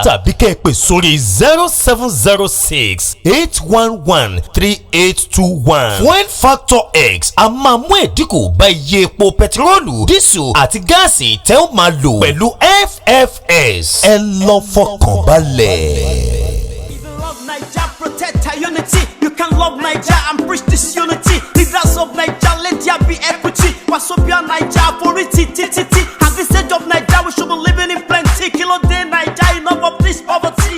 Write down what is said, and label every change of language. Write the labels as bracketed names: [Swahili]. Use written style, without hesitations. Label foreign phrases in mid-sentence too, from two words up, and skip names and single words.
[Yoruba] tàbí kẹ́ ẹ pè sórí 0706 811 3821. Fuel Factor X a máa mú ẹ̀dínkù bá iye epo pẹtiróòlù, dísù àti gáàsì tẹ́ ó máa lò pẹ̀lú FFS. ẹ lọ fọkàn balẹ̀. [English] If you love Naija, protect our unity. You can love Naija and preach this unity. Leaders of Naija, let there be equity. Wasobia Naija, for it, At this age of Naija, we should be living in plenty. [Yoruba] Kilo day [English] Naija, enough of this poverty.